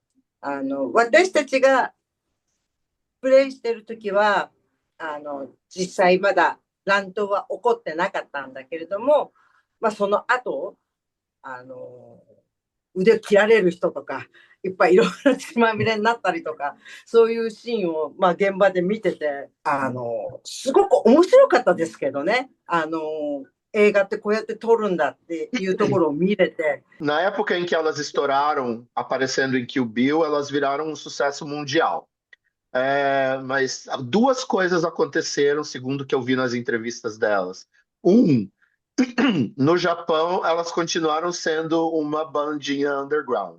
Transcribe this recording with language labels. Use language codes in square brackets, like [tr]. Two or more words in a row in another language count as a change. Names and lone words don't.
[ja] 私たちがプレイしてるときは、実際まだ乱闘は起こってなかったんだけれども、まあ、その後、腕切られる人とか、いっぱいいろいろ血まみれになったりとか、そういうシーンを、まあ、現場で見てて、すごく面白かったですけどね。映画ってこうやって撮るんだっていうところを見れて。 [pt] Na época em que elas estouraram, aparecendo em Kill Bill, elas viraram um sucesso mundial. Mas duas coisas aconteceram, segundo o que eu vi nas entrevistas delas. No Japão, elas continuaram sendo uma bandinha underground.